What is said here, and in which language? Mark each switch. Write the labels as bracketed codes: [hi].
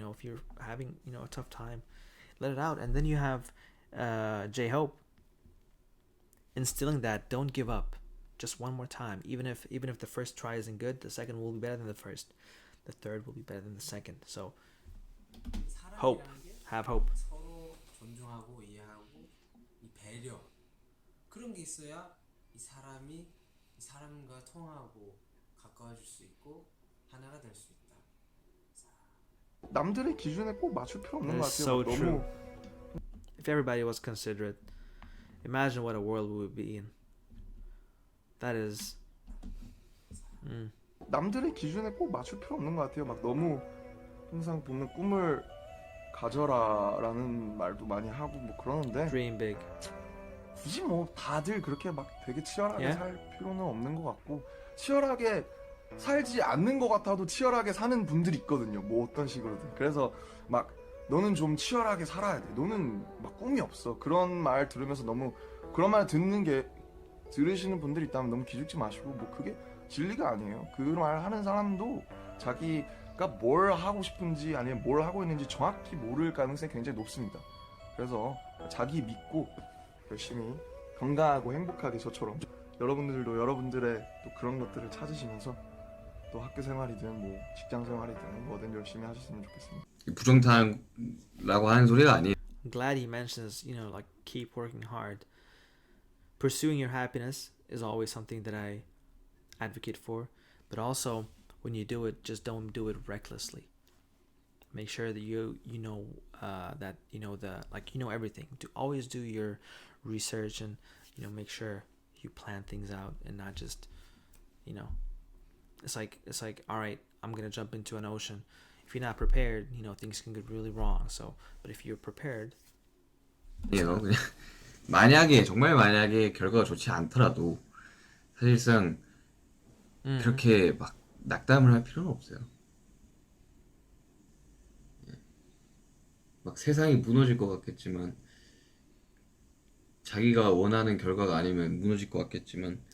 [en] If you're having a tough time, let it out. And then you have J-Hope instilling that don't give up. Just one more time. Even if the first try isn't good, the second will be better than the first. The third will be better than the second. So hope. [ko] 사람이라는 게 [en] Have hope. [ko] 서로 존중하고 이해하고 이 배려 그런 게 있어야 이 사람이 이 사람과 통하고 가까워질 수 있고 하나가 될 수 있다. 남들의 기준에 꼭 맞출 필요 없는 것 [en] That's [ko] 같아요. [en] so true. If everybody was considerate, imagine what a world we would be in. That is. [ko] 남들의 기준에 꼭 맞출 필요 없는 것 같아요. 막 너무 항상 보면 꿈을 가져라라는 말도 많이 하고 뭐 그러는데 [en] Dream big. [ko] 굳이 뭐 다들 그렇게 막 되게 치열하게 [en] Yeah? [ko] 살 필요는 없는 것 같고 치열하게 살지 않는 것 같아도 치열하게 사는 분들이 있거든요. 뭐 어떤 식으로든. 그래서 막 너는 좀 치열하게 살아야 돼. 너는 막 꿈이 없어. 그런 말 들으면서 너무 그런 말 들으시는 분들이 있다면 너무 기죽지 마시고 뭐 그게 진리가 아니에요. 그 말 하는 사람도 자기가 뭘 하고 싶은지 아니면 뭘 하고 있는지 정확히 모를 가능성이 굉장히 높습니다. 그래서 자기 믿고 열심히 건강하고 행복하게 저처럼 여러분들도 여러분들의 또 그런 것들을 찾으시면서 또 학교 생활이든 뭐 직장 생활이든 뭐든 열심히 하셨으면 좋겠습니다. 부정타라고 하는 소리가 아니에요. [en] I'm glad he mentions, like keep working hard. Pursuing your happiness is always something that I advocate for, but also when you do it, just don't do it recklessly. Make sure that you know that you know everything. Always do your research and make sure you plan things out and not just it's like all right, I'm gonna jump into an ocean. If you're not prepared, you know, things can get really wrong. So, but if you're prepared, [ko] 예요. 그냥 만약에 정말 만약에 결과가 좋지 않더라도 사실상 그렇게 막 낙담을 할 필요는 없어요. 막 세상이 무너질 것 같겠지만 자기가 원하는 결과가 아니면 무너질 것 같겠지만